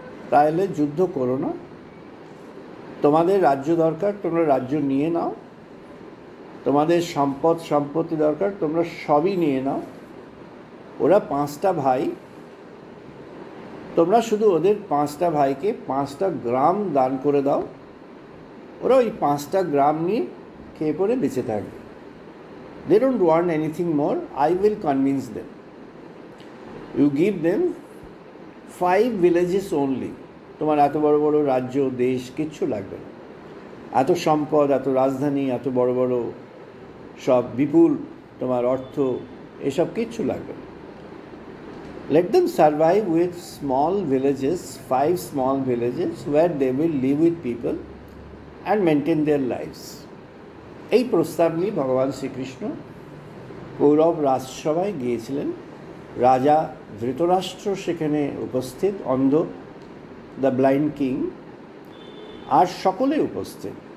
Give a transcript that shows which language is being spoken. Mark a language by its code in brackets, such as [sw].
[bn] তাহলে যুদ্ধ করো না, তোমাদের রাজ্য দরকার, তোমরা রাজ্য নিয়ে নাও, তোমাদের সম্পত্তি দরকার, তোমরা সবই নিয়ে নাও। ওরা 5টা ভাই, তোমরা শুধু ওদের 5টা ভাইকে 5টা গ্রাম দান করে দাও, ওরা ওই 5টা গ্রাম নিয়ে খেয়ে পরে বেঁচে থাকবে। [en] They don't want anything more. I will convince them. You give them 5 villages only. [bn] তোমার এত বড় বড় রাজ্য দেশ কিচ্ছু লাগবে না, এত সম্পদ, এত রাজধানী, এত বড় বড় সব বিপুল তোমার অর্থ, এসব কিচ্ছু লাগবে না। [en] Let them survive with small villages, 5 small villages where they will live with people and maintain their lives. [bn] এই প্রস্তাব নিয়ে ভগবান শ্রীকৃষ্ণ কৌরব রাজসভায় গিয়েছিলেন। রাজা ধৃতরাষ্ট্র সেখানে উপস্থিত, অন্ধ, [en] the blind king, [bn] আর সকলে উপস্থিত।